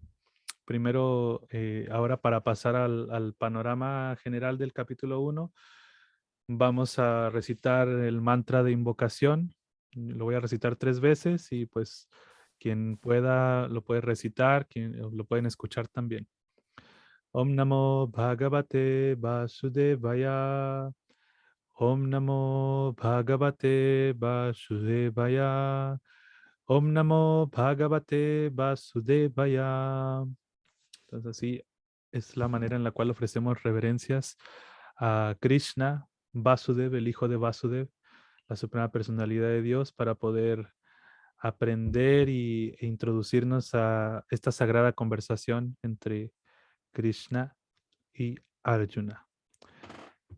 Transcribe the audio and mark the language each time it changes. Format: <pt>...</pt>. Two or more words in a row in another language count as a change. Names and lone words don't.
<es>Primero, ahora para pasar al panorama general del capítulo 1, vamos a recitar el mantra de invocación. Lo voy a recitar 3 veces y pues quien pueda lo puede recitar, quien lo pueden escuchar también.</es> <sa>ॐ नमो भगवते वासुदेवाय. ॐ नमो भगवते वासुदेवाय. ॐ नमो भगवते वासुदेवाय.</sa> <es>Entonces así es la manera en la cual ofrecemos reverencias a Krishna, Vasudev, el hijo de Vasudev, la suprema personalidad de Dios, para poder aprender e introducirnos a esta sagrada conversación entre Krishna y Arjuna.</es>